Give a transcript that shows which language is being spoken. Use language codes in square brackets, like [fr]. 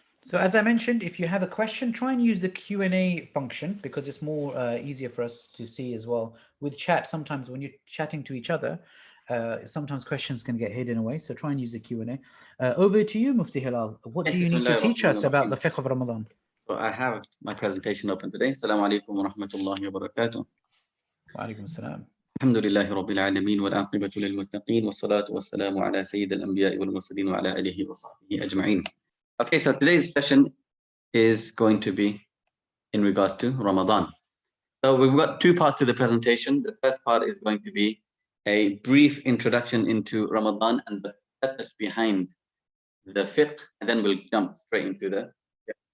[en] So as I mentioned, if you have a question, try and use the Q&A function because it's more easier for us to see as well. With chat, sometimes when you're chatting to each other, sometimes questions can get hidden away. So try and use the Q&A. Over to you, Mufti Hilal. What do you need to teach us about the fiqh of Ramadan? So I have my presentation open today. [ar] Assalamu alaikum wa rahmatullahi wa barakatuh. Wa alaikum assalam. الحمد لله رب العالمين والعاقبة للمتقين والصلاة والسلام على سيد الأنبياء والمرسلين وعلى آله وصحبه أجمعين. [en] Okay, so today's session is going to be in regards to Ramadan. So we've got two parts to the presentation. The first part is going to be a brief introduction into Ramadan and the purpose behind the fiqh, and then we'll jump straight into the fiqh.